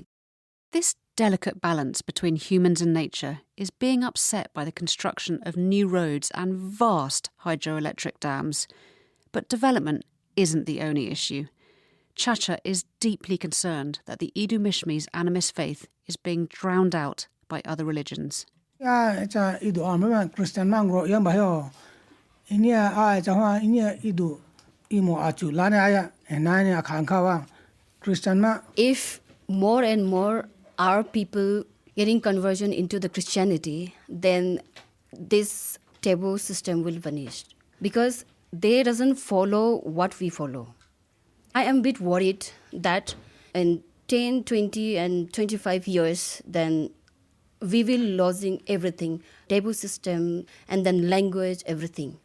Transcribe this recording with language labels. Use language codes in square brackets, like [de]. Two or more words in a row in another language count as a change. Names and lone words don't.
[en] This delicate balance between humans and nature is being upset by the construction of new roads and vast hydroelectric dams. But development isn't the only issue. Chacha is deeply concerned that the Idu Mishmi's animist faith is being drowned out by other religions. [clk] Christian mangro yang bayo inia inia idu imo achu lana aya enanya akhankawa Christian ma. [en] If more and more our people getting conversion into the Christianity, then this taboo system will vanish because they doesn't follow what we follow. I am a bit worried that in 10, 20 and 25 years, then we will losing everything, taboo system and then language, everything.